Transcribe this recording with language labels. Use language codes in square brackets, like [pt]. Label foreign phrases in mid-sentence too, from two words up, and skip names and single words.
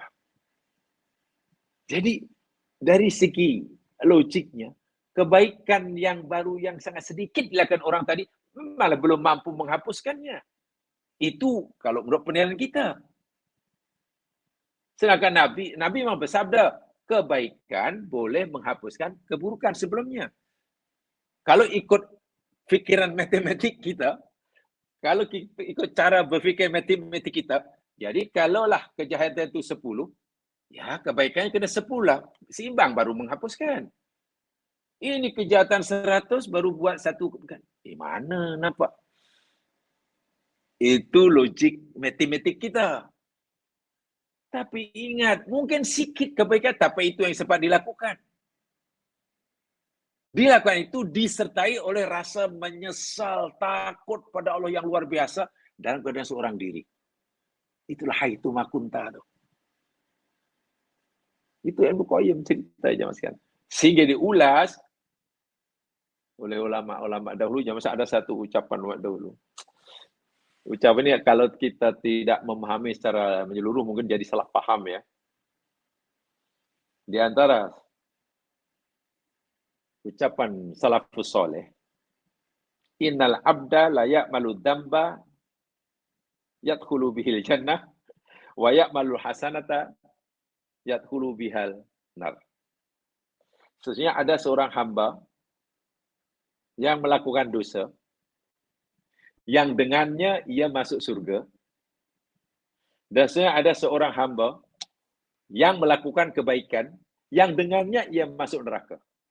[ms] Jadi, dari segi logiknya, kebaikan yang baru yang sangat sedikit dilakukan orang tadi, malah belum mampu menghapuskannya. Itu kalau menurut penilaian kita. Sedangkan Nabi memang bersabda, kebaikan boleh menghapuskan keburukan sebelumnya. Kalau ikut fikiran matematik kita, kalau ikut cara berfikir matematik kita, jadi kalaulah kejahatan itu 10, ya kebaikannya kena 10 lah. Seimbang baru menghapuskan. Ini kejahatan 100 baru buat satu. Mana nampak? Itu logik matematik kita. Tapi ingat, mungkin sikit kebaikan, tapi itu yang sempat dilakukan. Dilakukan itu disertai oleh rasa menyesal, takut pada Allah yang luar biasa dalam keadaan seorang diri. Itulah [ar] حيثما كنت. [ms] Itu Ibnu Qayyim cerita aja mas kan. Sehingga diulas, oleh ulama-ulama dahulu. Masa ada satu ucapan waktu dahulu. Ucapan ini kalau kita tidak memahami secara menyeluruh mungkin jadi salah paham ya. Di antara ucapan [ar] السلف الصالح, إن العبد ليعمل الذنب يدخل به الجنة ويعمل الحسنة يدخل بها النار. [ms] Sesungguhnya ada seorang hamba yang melakukan dosa yang dengannya ia masuk surga. Dan sesungguhnya ada seorang hamba yang melakukan kebaikan yang dengannya ia masuk neraka.